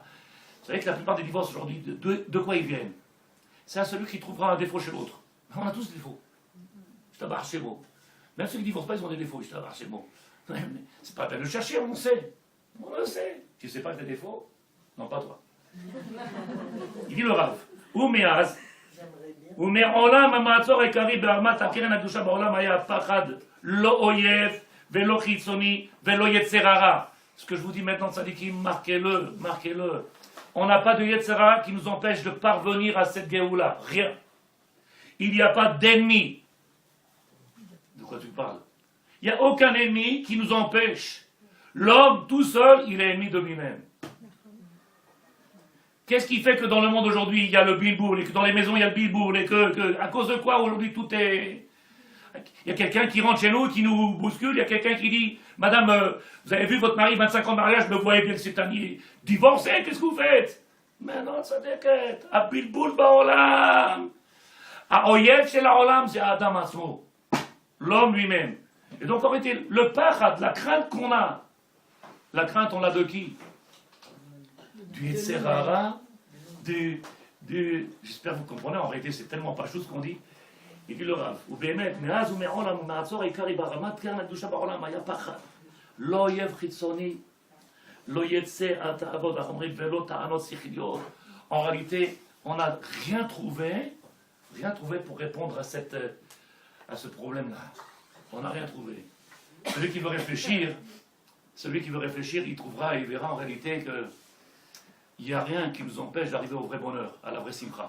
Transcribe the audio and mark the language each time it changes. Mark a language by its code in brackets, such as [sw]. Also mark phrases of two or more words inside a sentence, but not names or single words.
[fr] Vous savez que la plupart des divorces aujourd'hui, de quoi ils viennent? C'est à celui qui trouvera un défaut chez l'autre. On a tous des défauts. [he] ישתבח שמו. [fr] Même ceux qui ne divorcent pas, ils ont des défauts, [he] ישתבח שמו. [fr] C'est pas la peine de chercher, on le sait. On le sait. Tu ne sais pas que tu as des défauts? Non, pas toi. Il dit le Rav. [he] Umeaz. ומעולם המעצור העיקרי בהרמת הקרן הקדושה בעולם היה הפחד, לא אויב ולא חיצוני ולא יצר הרע. [fr] Ce que je vous dis maintenant, tzadikim, marquez-le, marquez-le. On n'a pas de [he] יצר הרע [fr] qui nous empêche de parvenir à cette Géoula. Rien. Il n'y a pas d'ennemi. De quoi tu parles? Il n'y a aucun ennemi qui nous empêche. L'homme, tout seul, il est ennemi de lui-même. Qu'est-ce qui fait que dans le monde aujourd'hui, il y a le bilboul, et que dans les maisons, il y a le bilboul, et que à cause de quoi aujourd'hui tout est... Il y a quelqu'un qui rentre chez nous, qui nous bouscule, il y a quelqu'un qui dit « Madame, vous avez vu votre mari, 25 ans de mariage, me voyez bien que c'est un divorcé, qu'est-ce que vous faites ?» Mais non, ça déquête. « [he] הבלבול בעולם. האויב של העולם, [fr] c'est [he] אדם עצמו. [fr] » L'homme lui-même. Et donc, en réalité, le pachad, la crainte qu'on a, la crainte, on l'a de qui? Du [he] יצר הרע, [fr] j'espère que vous comprenez, en réalité, c'est tellement pas chose qu'on dit. Il dit le Rav, [he] ובאמת, מאז ומעולם ומעצור העיקרי בהרמת קרן הקדושה בעולם היה פחד. לא אויב חיצוני, לא יצא התאוות החומרית ולא טענות שכליות. [fr] En réalité, on n'a rien trouvé pour répondre à ce problème-là. On n'a rien trouvé. Celui qui veut réfléchir, il trouvera, il verra en réalité que il n'y a rien qui nous empêche d'arriver au vrai bonheur, à la vraie simcha.